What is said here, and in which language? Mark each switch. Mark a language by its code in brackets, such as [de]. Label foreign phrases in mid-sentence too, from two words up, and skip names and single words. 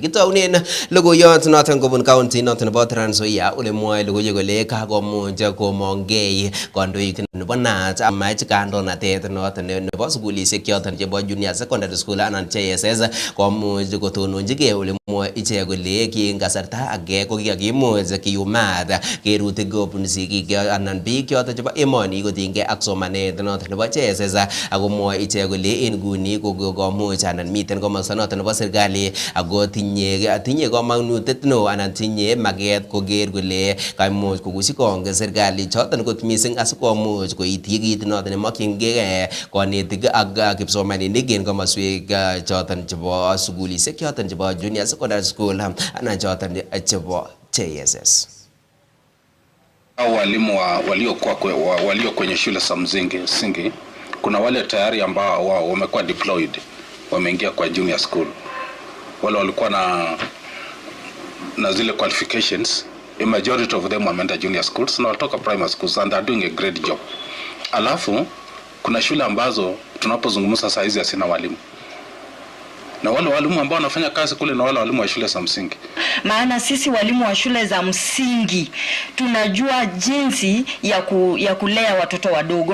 [kln] Kitounen logoiyot noton kobun county noton nebo Trans Nzoia ole mwoe logoiwek kole kakomuch komongei kandoik nebo naat amach kandoinatet noton nebo sukulisiek choton chebo junior [en] secondary school [kln] anan JSS komuch kotononjigei ole mwoe ichek kole ki en kasarta age kikimuch kiyumat kerutik kobun sigik anan biik choton chebo emoni kotinygei ak somanet noton nebo JSS ako mwoe ichek kole en nguni kokomuch anan miten komosta noton nebo serikali ako tinye komonutet neo anan tinye maket koker kole kaimuch kokushi kong serikali choton kot missing asikomuch koityi kit noton nemokyingei konetik ak kipsomaninik en komoswek choton chebo sukulisiek choton chebo [en] junior secondary school [kln] anan choton chebo JSS. [sw] Walimu walio kwenye shule za msingi kuna wale tayari ambao wamekuwa deployed, wameingia kwa [en] junior school. [sw] Wale walikuwa na zile [en] qualifications, a majority of them wameenda junior schools [sw] na walitoka [en] primary schools and are doing a great job. [sw] Alafu kuna shule ambazo tunapozungumza saa hizi hasina walimu. Na wale walimu ambao wanafanya kazi kule na wale walimu wa shule za msingi. Maana sisi walimu wa shule za msingi tunajua jinsi ya kulea watoto wadogo.